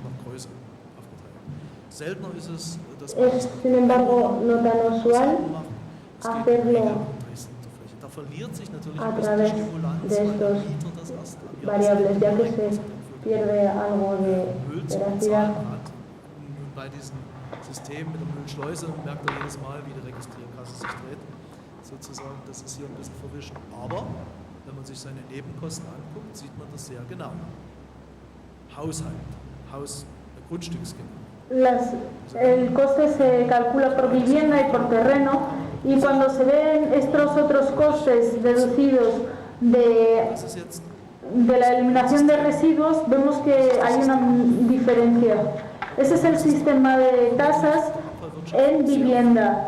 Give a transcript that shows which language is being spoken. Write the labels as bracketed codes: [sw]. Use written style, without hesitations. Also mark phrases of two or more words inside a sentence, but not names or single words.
[es] Es, sin embargo, no tan usual hacerlo a través de estos variables, ya que se pierde algo de veracidad. [de] Bei diesem System mit der Müllschleuse merkt er jedes Mal, wie die Registrierkasse sich dreht. Sozusagen, das ist hier ein bisschen verwischen. Aber wenn man sich seine Nebenkosten anguckt, sieht man das sehr genau. Grundstücksgenehmigung. [es] El coste se calcula por vivienda y por terreno, y cuando se ven estos otros costes deducidos de la eliminación de residuos, vemos que hay una diferencia. Ese es el sistema de tasas en vivienda.